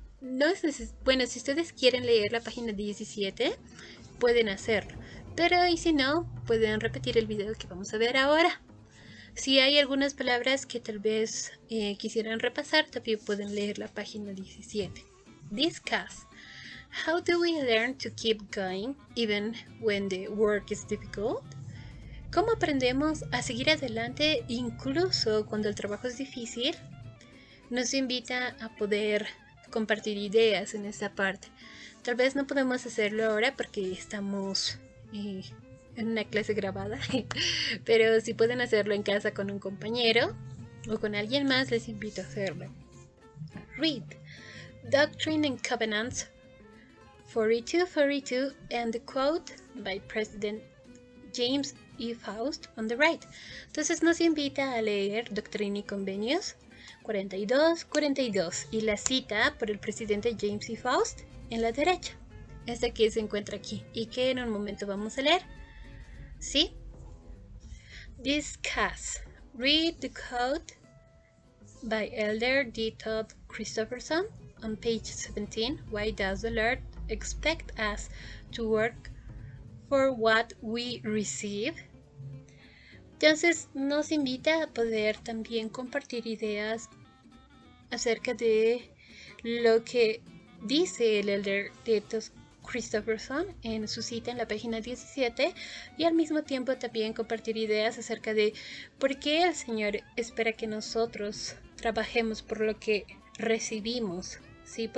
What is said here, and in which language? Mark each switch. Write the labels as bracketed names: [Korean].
[Spanish] No es bueno, si ustedes quieren leer la página 17, pueden hacerlo. Pero y si no, pueden repetir el video que vamos a ver ahora. Si hay algunas palabras que tal vez quisieran repasar, también pueden leer la página 17. [English] Discuss. How do we learn to keep going even when the work is difficult? [Spanish] ¿Cómo aprendemos a seguir adelante incluso cuando el trabajo es difícil? Nos invita a poder compartir ideas en esta parte. Tal vez no podemos hacerlo ahora porque estamos en una clase grabada, pero si pueden hacerlo en casa con un compañero o con alguien más, les invito a hacerlo. [English] Read Doctrine and Covenants 4242 and the quote by President James E. Faust on the right. [Spanish] Entonces nos invita a leer Doctrina y Convenios 4242 y la cita por el presidente James E. Faust en la derecha. Esta que se encuentra aquí y que en un momento vamos a leer. ¿Sí? [English] Discuss. Read the quote by Elder D. Todd Christopherson on page 17. Why does the Lord expect us to work for what we receive? [Spanish] Entonces nos invita a poder también compartir ideas acerca de lo que dice el Elder D. Todd Christopherson en su cita en la página 17 y al mismo tiempo también compartir ideas acerca de por qué el Señor espera que nosotros trabajemos por lo que recibimos, ¿sí?